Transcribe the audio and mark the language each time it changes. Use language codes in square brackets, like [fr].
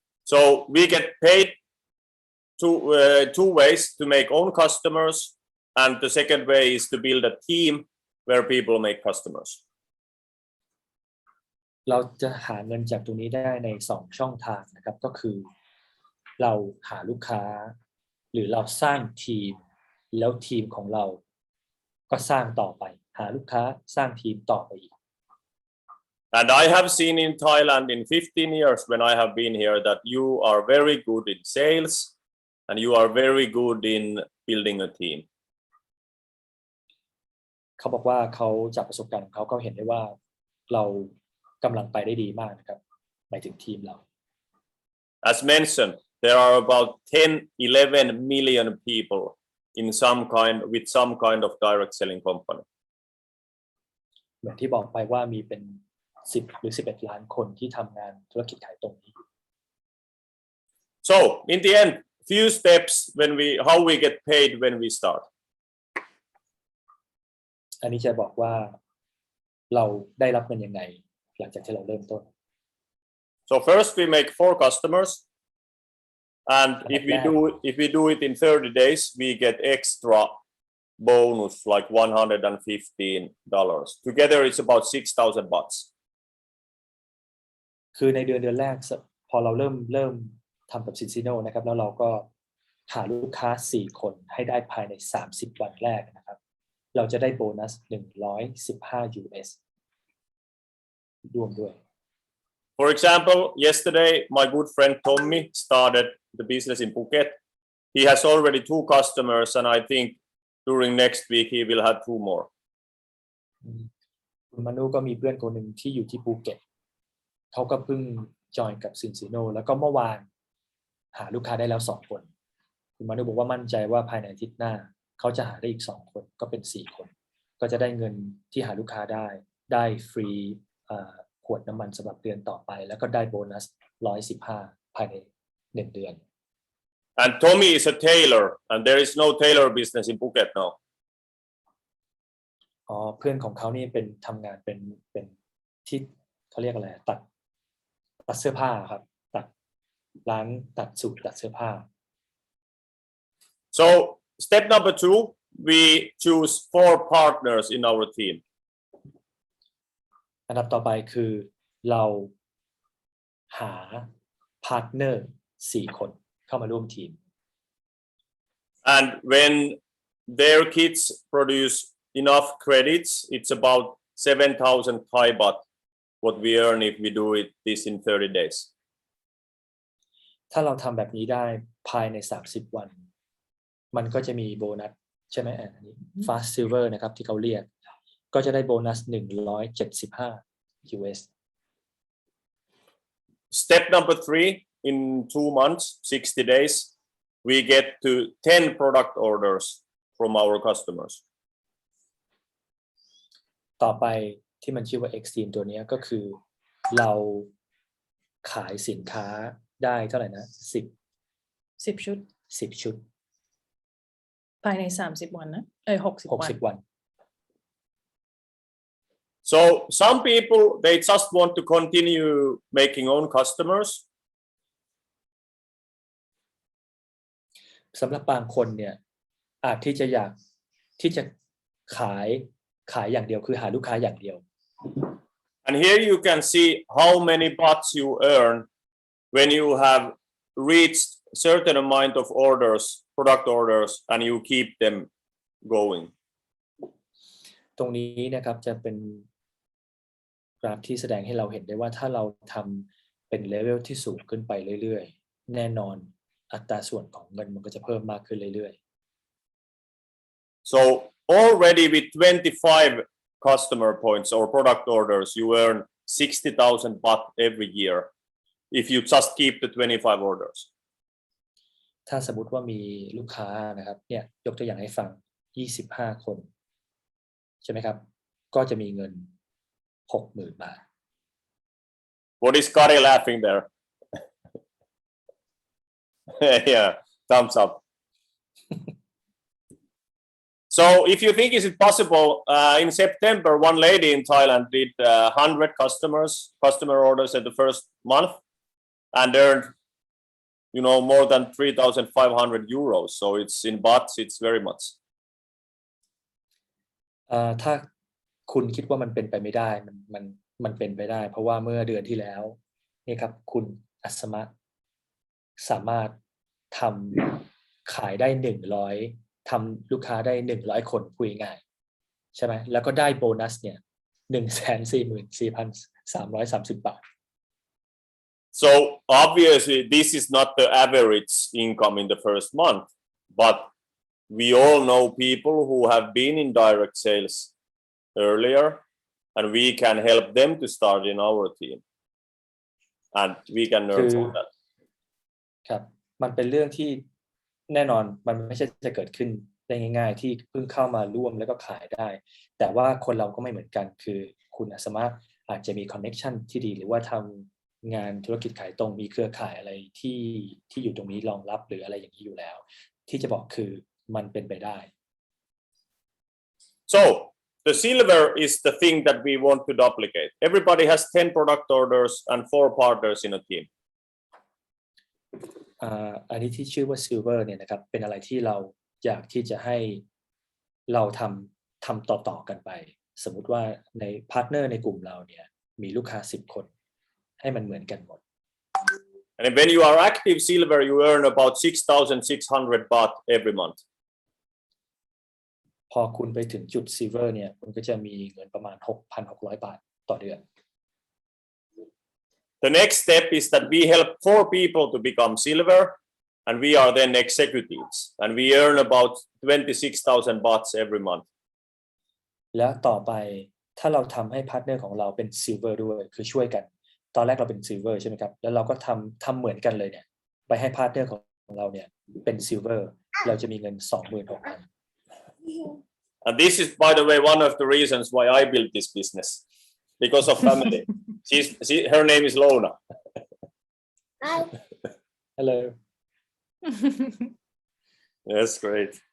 [en] So we get paid two ways: to make own customers, and the second way is to build a team where people make customers. [th] เราจะหาเงินจากตรงนี้ได้ใน2ช่องทางนะครับก็คือเราหาลูกค้าหรือเราสร้างทีมแล้วทีมของเราก็สร้างต่อไปหาลูกค้าสร้างทีมต่อไปอีก [en] And I have seen in Thailand in 15 years when I have been here that you are very good in sales and you are very good in building a team. [th] เขาบอกว่าเขาจากประสบการณ์ของเขาก็เห็นได้ว่าเรากำลังไปได้ดีมากนะครับหมายถึงทีมเรา [en] As mentioned, there are about 10-11 million people with some kind of direct selling company. [th] เหมือนที่บอกไปว่ามีเป็น10 หรือ 11 ล้านคนที่ทำงานธุรกิจขายตรงนี้ [en] So in the end, few steps how we get paid when we start. [th] อันนี้จะบอกว่าเราได้รับเงินยังไงหลังจากที่เราเริ่มต้น [en] So first we make 4 customers, and if we do it in 30 days, we get extra bonus like $115. Together it's about 6,000 bahts. [th] คือในเดือนแรกพอเราเริ่มทำกับ Zinzino นะครับแล้วเราก็หาลูกค้า4 คนให้ได้ภายใน30 วันแรกนะครับเราจะได้โบนัส115 US รวมด้วย [en] For example, yesterday my good friend Tommy started the business in Phuket. He has already 2 customers, and I think during next week he will have 2 more. [th] คุณมานุก็มีเพื่อนคนหนึ่งที่อยู่ที่ภูเก็ตเขาก็เพิ่งจอยกับ Zinzino แล้วก็เมื่อวานหาลูกค้าได้แล้ว2 คนคุณมานุบอกว่ามั่นใจว่าภายในอาทิตย์หน้าเขาจะหาได้อีก2 คนก็เป็น4 คนก็จะได้เงินที่หาลูกค้าได้ฟรีขวดน้ำมันสำหรับเดือนต่อไปแล้วก็ได้โบนัส115ภายใน1 เดือน [en] And Tommy is a tailor, and there is no tailor business in Phuket now. [th] เพื่อนของเขานี่เป็นทำงานเป็นที่เขาเรียกอะไรตัดเสื้อผ้าครับตัดร้านตัดสูทตัดเสื้อผ้า [en] So step number 2, we choose 4 partners in our team. [th] อันดับต่อไปคือเราหาพาร์ทเนอร์4 คนเข้ามาร่วมทีม [en] And when their kids produce enough credits, it's about 7,000 Thai baht what we earn if we do this in 30 days. [th] ถ้าเราทำแบบนี้ได้ภายใน30 วันมันก็จะมีโบนัสใช่ไหมอันนี้ Fast Silver นะครับที่เขาเรียกก็จะได้โบนัส175 US [en] Step number 3, in 2 months, 60 days, we get to 10 product orders from our customers. [th] ต่อไปที่มันชื่อว่า Extreme ตัวนี้ก็คือเราขายสินค้าได้เท่าไหร่นะ 10 ชุด 10 ชุด ภายใน30 วันนะ60 วัน [en] So some people, they just want to continue making own customers. [th] สำหรับบางคนเนี่ยอาจที่จะอยากที่จะขายอย่างเดียวคือหาลูกค้าอย่างเดียว [en] And here you can see how many bahts you earn when you have reached certain amount of product orders, and you keep them going. [th] ตรงนี้นะครับจะเป็นกราฟที่แสดงให้เราเห็นได้ว่าถ้าเราทำเป็นเลเวลที่สูงขึ้นไปเรื่อยๆแน่นอนอัตราส่วนของเงินมันก็จะเพิ่มมากขึ้นเรื่อยๆ [en] So already with 25 customer points or product orders, you earn 60,000 baht every year. if you just keep the 25 orders. [th] ถ้าสมมติว่ามีลูกค้านะครับเนี่ยยกตัวอย่างให้ฟัง25 คนใช่ไหมครับก็จะมีเงิน 60,000 บาท [en] What is Kari laughing there? Yeah, thumbs up. So if you think is it possible, in September, one lady in Thailand did 100 customer orders in the first month and earned, more than 3,500 euros. So it's in bahts, it's very much. [th] ถ้าคุณคิดว่ามันเป็นไปไม่ได้มันเป็นไปได้ เพราะว่าเมื่อเดือนที่แล้วนี่ครับคุณอัศมะสามารถทำขายได้100ทำลูกค้าได้100 คนพูดง่ายๆใช่ไหมแล้วก็ได้โบนัสเนี่ย 144,330 บาท [en] So obviously this is not the average income in the first month, but we all know people who have been in direct sales earlier, and we can help them to start in our team, and we can learn from that. [th] ครับมันเป็นเรื่องที่แน่นอนมันไม่ใช่จะเกิดขึ้นได้ง่ายๆที่เพิ่งเข้ามาร่วมแล้วก็ขายได้แต่ว่าคนเราก็ไม่เหมือนกันคือคุณอัศมะอาจจะมีคอนเน็กชันที่ดีหรือว่าทำงานธุรกิจขายตรงมีเครือข่ายอะไรที่อยู่ตรงนี้รองรับหรืออะไรอย่างนี้อยู่แล้วที่จะบอกคือมันเป็นไปได้ [en] So the silver is the thing that we want to duplicate. Everybody has 10 product orders and 4 partners in a team. [th] อันนี้ที่ชื่อว่า Silver เนี่ยนะครับเป็นอะไรที่เราอยากที่จะให้เราทำต่อกันไปสมมุติว่าในพาร์ทเนอร์ในกลุ่มเราเนี่ยมีลูกค้า10 คนให้มันเหมือนกันหมด [en] And when you are active silver, you earn about 6,600 baht every month. [th] พอคุณไปถึงจุด Silver เนี่ยคุณก็จะมีเงินประมาณ 6,600 บาทต่อเดือน [en] The next step is that we help 4 people to become silver, and we are then executives, and we earn about 26,000 bahts every month. [th] แล้วต่อไปถ้าเราทำให้พาร์ทเนอร์ของเราเป็น Silver ด้วยคือช่วยกันตอนแรกเราเป็น Silver ใช่ไหมครับแล้วเราก็ทำเหมือนกันเลยเนี่ยไปให้พาร์ทเนอร์ของเราเนี่ยเป็น Silver เราจะมีเงิน 26,000 [en] And this is, by the way, one of the reasons why I built this business, because of family. Her name is Lona. Hello. Yes, great.